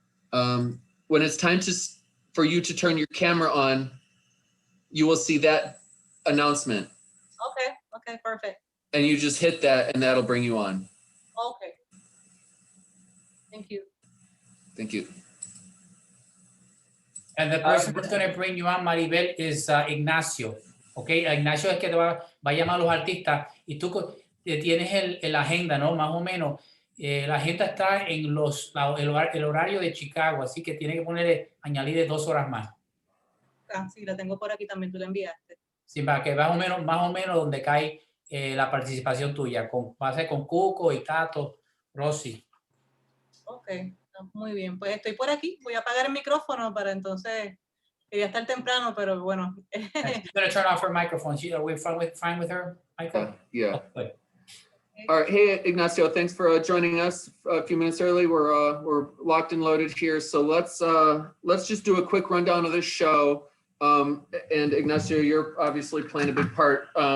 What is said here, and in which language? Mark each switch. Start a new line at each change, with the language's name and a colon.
English: When it's time for you to turn your camera on, you will see that announcement. Okay, perfect. And you just hit that and that'll bring you on. Okay. Thank you. Thank you. And the person that's going to bring you on, Maribel, is Ignacio.
Spanish: Okay, Ignacio es que te va a llamar a los artistas y tú tienes el agenda, ¿no? Más o menos. La agenda está en el horario de Chicago, así que tiene que añadirle 2 horas más. Sí, la tengo por aquí también, tú la enviaste. Sí, para que más o menos donde cae la participación tuya. Va a ser con Cuco y Tato, Rosy. Ok, muy bien. Pues estoy por aquí. Voy a apagar el micrófono para entonces. Quería estar temprano, pero bueno.
English: She's gonna turn off her microphone. Are we fine with her, Michael? Yeah. Oh, good. All right. Hey, Ignacio, thanks for joining us a few minutes early. We're locked and loaded here. So let's just do a quick rundown of this show. And Ignacio, you're obviously playing a big part.